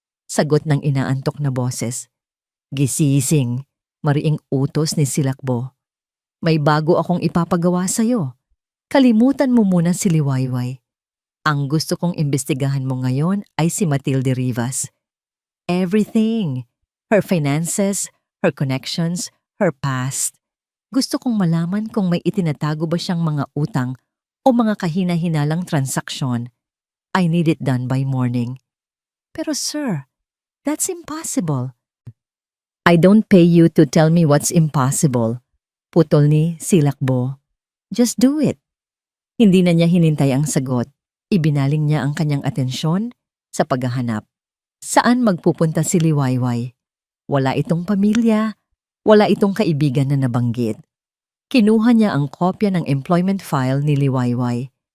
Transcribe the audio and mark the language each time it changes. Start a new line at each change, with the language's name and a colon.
Filipino: sagot ng inaantok na boses. "Gisising," mariing utos ni Silakbo. "May bago akong ipapagawa sa'yo. Kalimutan mo muna si Liwayway. Ang gusto kong imbestigahan mo ngayon ay si Matilde Rivas.
English: Everything. Her finances, her connections, her past.
Filipino: Gusto kong malaman kung may itinatago ba siyang mga utang o mga kahina-hinalang transaksyon.
English: I need it done by morning." "Pero sir, that's impossible." "I don't pay you to tell me what's impossible,"
Filipino: putol ni Silakbo.
English: "Just do it."
Filipino: Hindi na niya hinintay ang sagot. Ibinaling niya ang kanyang atensyon sa paghahanap. Saan magpupunta si Liwayway? Wala itong pamilya, wala itong kaibigan na nabanggit. Kinuha niya ang kopya ng employment file ni Liwayway.